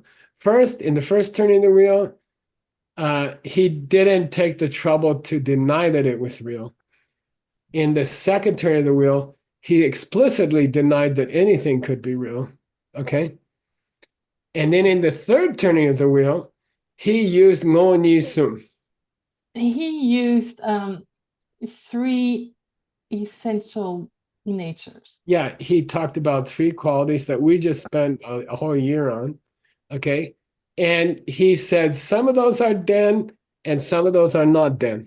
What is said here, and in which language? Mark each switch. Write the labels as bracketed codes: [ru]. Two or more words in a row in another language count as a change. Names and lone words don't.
[en] First, in the first turning of the wheel, he didn't take the trouble to deny that it was real. In the second turn of the wheel, he explicitly denied that anything could be real. Okay. And then in the third turning of the wheel, he used [bo] ངོ་ཉིད་གསུམ. [en] He used three essential natures. Yeah, he talked about three qualities that we just spent a whole year on. Okay. And he said some of those are den and some of those are not den.